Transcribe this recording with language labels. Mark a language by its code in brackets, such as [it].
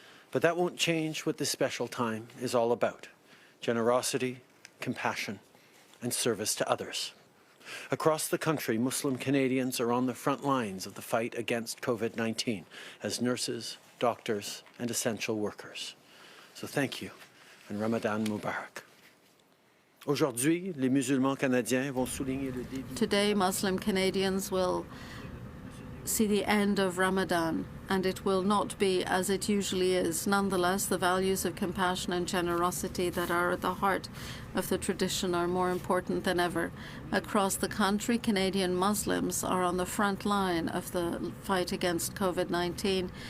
[en] But that won't change what this special time is all about: generosity, compassion, and service to others. Across the country, Muslim Canadians are on the front lines of the fight against COVID-19 as nurses, doctors, and essential workers. So thank you, and Ramadan Mubarak. [fr] Aujourd'hui, les musulmans canadiens vont souligner le début. [en] Today, Muslim Canadians will see the end of Ramadan, and it will not be as it usually is. Nonetheless, the values of compassion and generosity that are at the heart of the tradition are more important than ever. Across the country, Canadian Muslims are on the front line of the fight against COVID-19.